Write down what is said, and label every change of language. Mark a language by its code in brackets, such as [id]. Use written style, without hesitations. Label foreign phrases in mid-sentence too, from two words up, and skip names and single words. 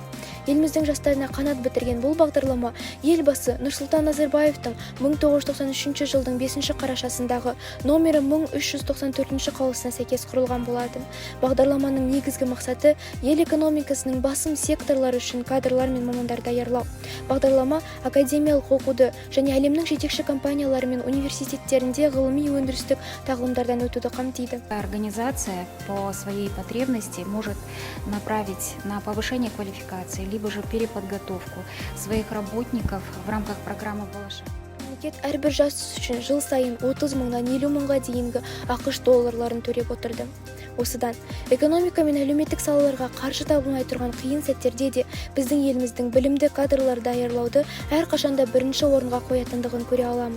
[kk] Еліміздің жастарына қанат бітірген бұл бағдарлама елбасы Нұрсұлтан Назарбаевтың 1993 жылдың 5 қарашасындағы номері 1394 қаулысына сәйкес құрылған болатын. Бағдарламаның негізгі мақсаты ел экономикасының басым секторлары үшін кадрлар мен мамандар даярлау. Бағдарлама академиялық оқуды және әлемнің жетекші компаниялары мен университеттерінде ғылыми өндірістік тағылымдардан өтуді қамтиды. [ru] Организация по своей потребности может направить на повышение квалификации, либо же переподготовку своих работников в рамках программы «Болашақ». [kk] Мемлекет әрбір жас үшін жыл сайын 30 мыңнан 50 мыңға дейінгі ақш долларларын төлеп отырды. Осыдан экономика мен әлеуметтік салаларға қаржы табылмай тұрған қиын сәттерде де біздің еліміздің білімді кадрлар даярлауды әрқашанда бірінші орынға қоятындығын көре аламыз.